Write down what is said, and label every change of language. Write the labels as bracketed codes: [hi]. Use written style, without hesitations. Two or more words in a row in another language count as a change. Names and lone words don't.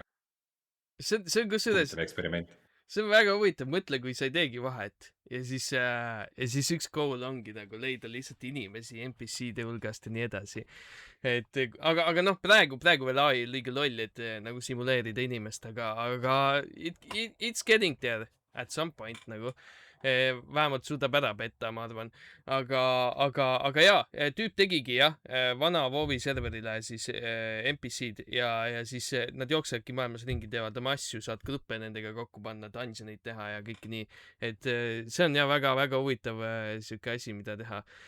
[et] see on kusjuures, Huvitav eksperiment. see on väga huvitav, mõtle, kui sa ei teegi vahet ja siis üks goal ongi nagu leida lihtsalt inimesi NPC-de hulgast ja nii edasi. Et aga noh, praegu veel ai liiga loll, et nagu simuleerida inimest, aga [en] it's getting there at some point [et] nagu. Vähemalt suudab ära petta, ma arvan. aga jaa, tüüp tegigi jah, vana WoW-i serverile siis NPC-d ja siis nad jooksevadki maailmas ringi, teevad oma asju, saad gruppe nendega kokku panna, dungeoneid teha ja kõike nii. Et see on jah väga-väga huvitav siuke asi, mida teha.